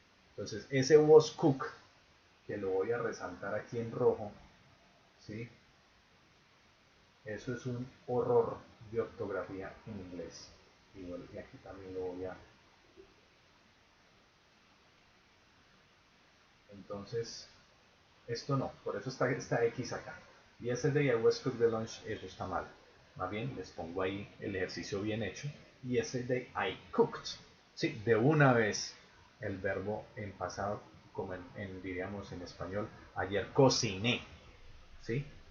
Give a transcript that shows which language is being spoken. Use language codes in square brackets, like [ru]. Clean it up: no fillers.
[es] Entonces ese was cook, que lo voy a resaltar aquí en rojo, ¿sí? Eso es un horror de ortografía en inglés. Y aquí también lo voy a... Entonces, esto no, por eso está esta X acá. [en] Yesterday I was cooked the lunch, [es] eso está mal. Más bien les pongo ahí el ejercicio bien hecho. [en] Yesterday I cooked. [es] Sí, de una vez el verbo en pasado, como diríamos en español, ayer cociné. ¿Sí?